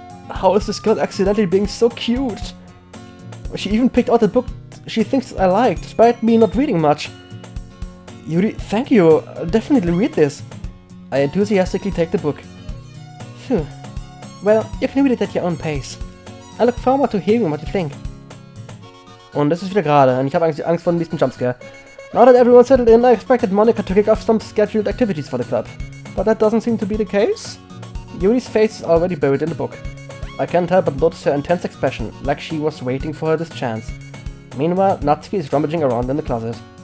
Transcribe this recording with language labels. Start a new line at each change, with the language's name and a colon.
English: How is this girl accidentally being so cute? She even picked out a book she thinks I like, despite me not reading much. Yuri, thank you. I'll definitely read this. I enthusiastically take the book. Phew. Well, you can read it at your own pace. I look forward to hearing what you think.
German: Und das ist wieder gerade, und ich habe Angst vor dem nächsten Jumpscare.
English: Now that everyone's settled in, I expected Monica to kick off some scheduled activities for the club. But that doesn't seem to be the case. Yuri's face is already buried in the book. I can't help but notice her intense expression, like she was waiting for this chance. Meanwhile, Natsuki is rummaging around in the closet.